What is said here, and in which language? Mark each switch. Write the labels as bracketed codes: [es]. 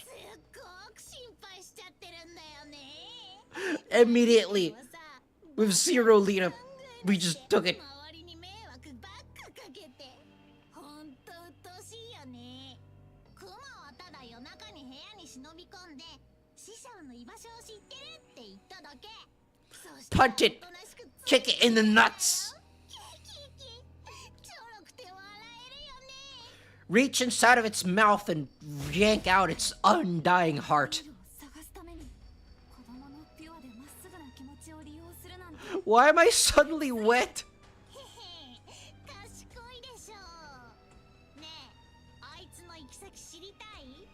[ja] すっごく心配しちゃってるんだよね。 [en] Immediately, with Zero Lena, we just took it. [ja] 周りに迷惑ばっかかけて。ほんとうっとうしいよね。クマはただ夜中に部屋に忍び込んで師匠の居場所を知ってるって言っただけ。そしたら [en] Punch it. [ja] おとなしく [en] Kick it in the nuts. キキキ。 [ja] ちょろくて笑えるよね。 [en] Reach inside of its mouth and yank out its undying heart. [ja] 探すために子供のピュアでまっすぐな気持ちを利用するなんて。 [en] Why am I suddenly wet? [ja] へへ、賢いでしょう。ねえ、あいつの行き先知りたい？